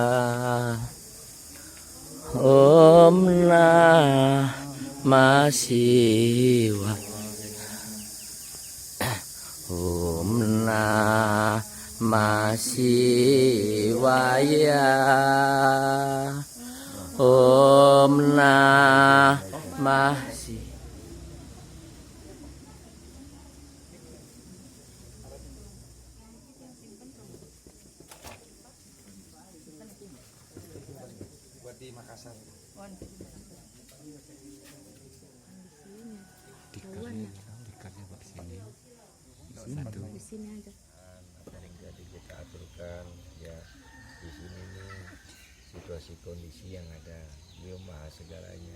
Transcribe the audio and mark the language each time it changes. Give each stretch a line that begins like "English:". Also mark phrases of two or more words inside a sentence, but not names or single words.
Sanskrit: Om Namah Shivaya. Om Namah Shivaya. Om Namah Shivaya.
Indonesian: Buat di Makassar. Yang jadi kita aturkan ya di sini nih situasi kondisi yang ada, beliau maha segalanya.